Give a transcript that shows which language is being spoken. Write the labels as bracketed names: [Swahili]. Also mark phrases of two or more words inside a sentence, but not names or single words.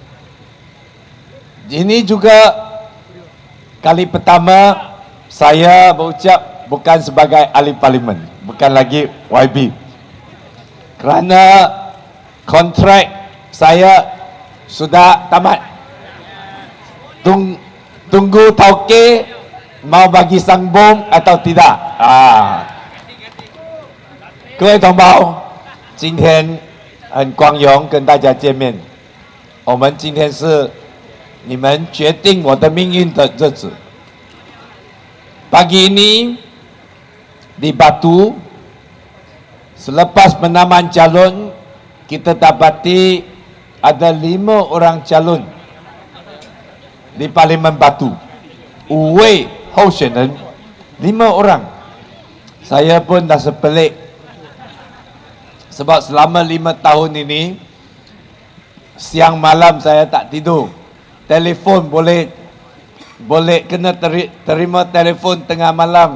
[Malay] Ini juga kali pertama saya berucap bukan sebagai ahli parlimen, bukan lagi YB. Kerana kontrak saya sudah tamat. Tunggu Tauke mau bagi sambung atau tidak. [Chinese] 各位同胞，今天很光荣跟大家见面。我们今天是你们决定我的命运的日子。 [Malay] Pagi ini di Batu, selepas penamaan calon, kita dapati ada 5 orang calon di Parlimen Batu. [Chinese] 5 位候选人，5 orang. [Malay] Saya pun dah sepelik. Sebab selama 5 tahun ini, siang malam saya tak tidur. Telefon boleh kena terima telefon tengah malam.